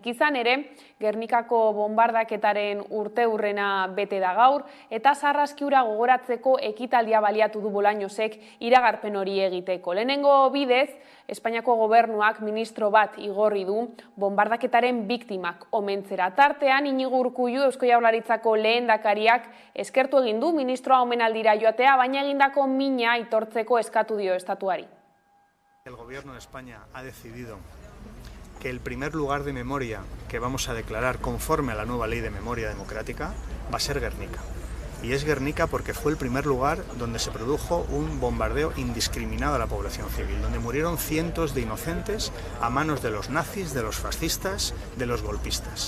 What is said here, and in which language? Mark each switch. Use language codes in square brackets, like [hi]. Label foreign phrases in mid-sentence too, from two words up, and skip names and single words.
[eu] Izan ere, Gernikako bombardaketaren urteurrena bete da gaur eta sarraskiura gogoratzeko ekitaldia baliatu du Bolañosek iragarpen hori egiteko. Lehenengo bidez, Espainiako gobernuak ministro bat igorri du bombardaketaren biktimak omentzera. Tartean, Iñigo Urkullu Eusko Jaurlaritzako lehendakariak eskertu egin du ministroa omenaldira joatea, baina egindako mina aitortzeko eskatu dio estatuari. [es] El gobierno de España ha decidido que el primer lugar de memoria que vamos a declarar conforme a la nueva ley de memoria democrática va a ser Gernika. Y es Gernika porque fue el primer lugar donde se produjo un bombardeo indiscriminado a la población civil, donde murieron cientos de inocentes a manos de los nazis, de los fascistas, de los golpistas.